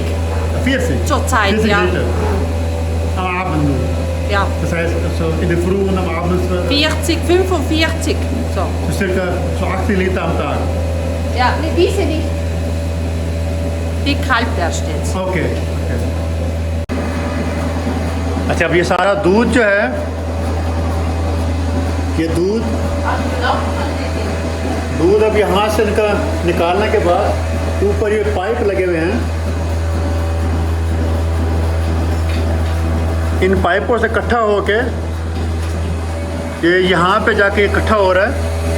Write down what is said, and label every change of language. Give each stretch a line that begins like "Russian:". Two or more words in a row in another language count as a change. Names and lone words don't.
German: 40? zurzeit, 40 ja. Liter. Am Abend nur. Ja. Das heißt, also in der Früh und am Abend 40, 45, so. so circa so 80 Liter am Tag. Ja, ne, diese nicht. Die kalt erst jetzt.
Hindi: ओके। अच्छा, अब ये सारा दूध जो है, ये दूध अब यहाँ से निकालने के बाद ऊपर ये पाइप लगे हुए हैं, इन पाइपों से इकट्ठा होके ये यहाँ पे जाके इकट्ठा हो रहा है।